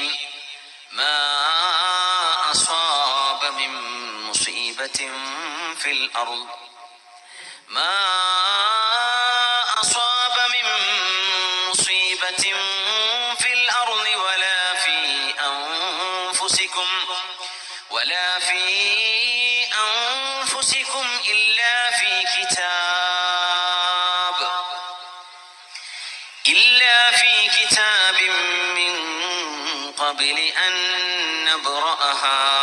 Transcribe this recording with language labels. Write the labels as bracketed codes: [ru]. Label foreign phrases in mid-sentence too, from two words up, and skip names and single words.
[ar] ما أصاب من مصيبة في الأرض ما أصاب من مصيبة في الأرض ولا في أنفسكم ولا في أنفسكم إلا في كتاب من قبل أن نبرأها